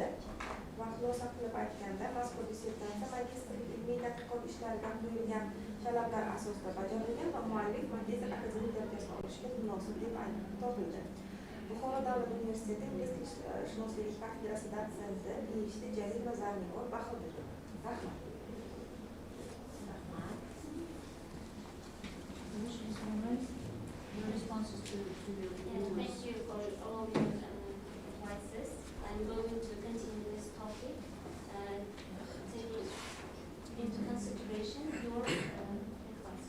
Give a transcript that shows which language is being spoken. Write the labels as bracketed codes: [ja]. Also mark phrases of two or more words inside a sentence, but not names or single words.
[uz] Va xulosa qilib aytganda, mazkur dissertatsiya magistrlik ilmiy tadqiqot ishlariga qo'yilgan talablar asosida bajarilgan va muallif magistr akademik darajasini olishga munosib deb topildi. Buxoro davlat universiteti ingliz shunosligi kafedrasi dotsenti PhD Jalila Zarnigor Bahodir. Rahmat. [en] Your responses to your Thank you for all your advices. I'm going to continue this topic, taking into consideration your advice.